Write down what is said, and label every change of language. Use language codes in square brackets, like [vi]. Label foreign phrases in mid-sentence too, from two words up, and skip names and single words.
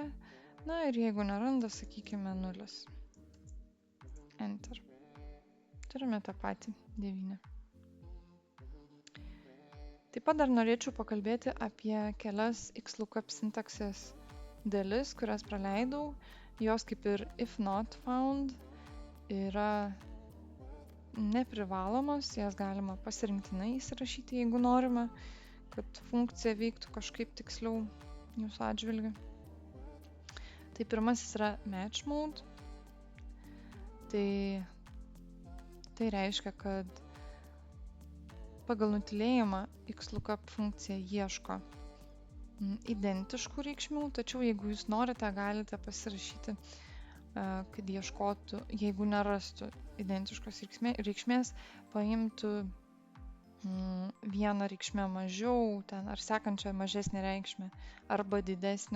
[lt] Na ir jeigu neranda, sakykime 0. Enter. Turime tą patį 9. Taip pat dar norėčiau pakalbėti apie kelias XLOOKUP sintaksės dalis, kurias praleidau. Jos kaip ir [en] if not found [lt] yra neprivalomos, jas galima pasirinktinai įsirašyti, jeigu norime, kad funkcija veiktų kažkaip tiksliau jūsų atžvilgiu. Tai pirmasis yra [en] match mode. [lt] Tai reiškia, kad pagal nutylėjimą XLOOKUP funkcija ieško identiškų reikšmių, tačiau jeigu jūs norite, galite pasirašyti, kad ieškotų, jeigu nerastų identiškos reikšmės, paimtų vieną reikšmę mažiau, ar sekančią mažesnę reikšmę, arba didesnę.